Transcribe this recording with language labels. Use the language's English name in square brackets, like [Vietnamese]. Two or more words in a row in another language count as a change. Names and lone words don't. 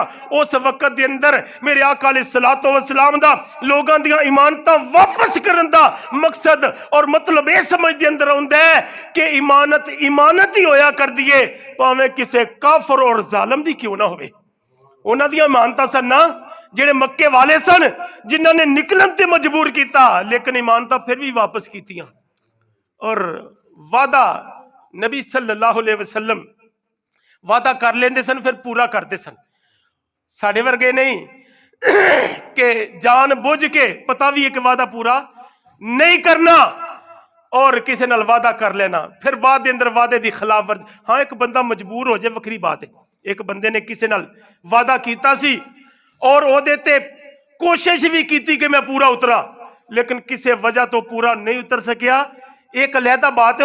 [Punjabi] اس وقت دے اندر میرے آقا [Arabic] عليه الصلاة والسلام [Punjabi] دا لوگاں دیاں امانتاں واپس کرن دا مقصد اور مطلب ایہہ سمجھ دے اندر آؤندا ہے کہ امانت امانت ہی ہویا کردی ہے، بھاویں کسے کافر اور ظالم دی کیوں نہ ہووے. انہاں دیاں امانتاں سن نا جیہڑے مکے والے سن، جنہاں نے نکلن تے مجبور کیا، لیکن امانتاں فیر بھی واپس کیتیاں. اور وعدہ نبی [Arabic] صلى الله عليه وسلم [Punjabi] وعدہ کر لیندے سن، فیر پورا کرتے سن. ساڈے ورگے نہیں کہ جان بجھ کے پتا بھی اک وعدہ پورا نہیں کرنا اور کسی نال وعدہ کر لینا، فیر بعد دے اندر وعدے دی خلاف ورزی. ہاں، اک بندہ مجبور ہو جائے وکری بات ہے۔ اک بندے نے کسی نال وعدہ کیتا سی اور اوہدے تے کوشش بھی کی کہ میں پورا اترا، لیکن کسی وجہ تو پورا نہیں اتر سکیا، اک علیحدہ بات ہے.